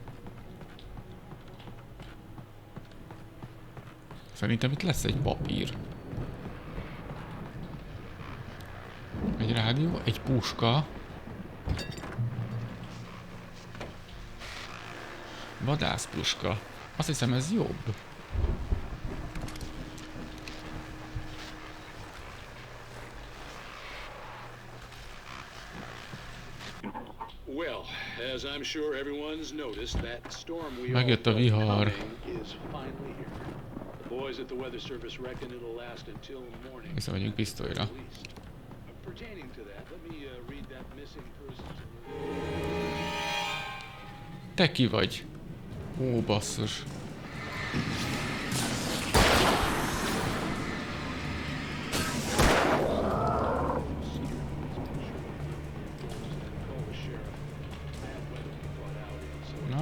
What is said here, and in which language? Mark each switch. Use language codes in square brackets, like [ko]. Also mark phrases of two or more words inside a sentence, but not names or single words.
[hu] Szerintem itt lesz egy papír. Egy rádió, egy puska. Vadászpuska. Azt hiszem ez jobb. [en] Well, as I'm sure everyone's noticed, that storm we all [hu] Megjött a [en] felt [hu] vihar. [en] coming is finally here. The boys at the weather service reckon it'll last until morning. [hu] Vissza vagyunk pisztolyra. [en] Pertaining to that, let me read that missing persons. [hu] Te ki vagy? Ó, basszus. Na?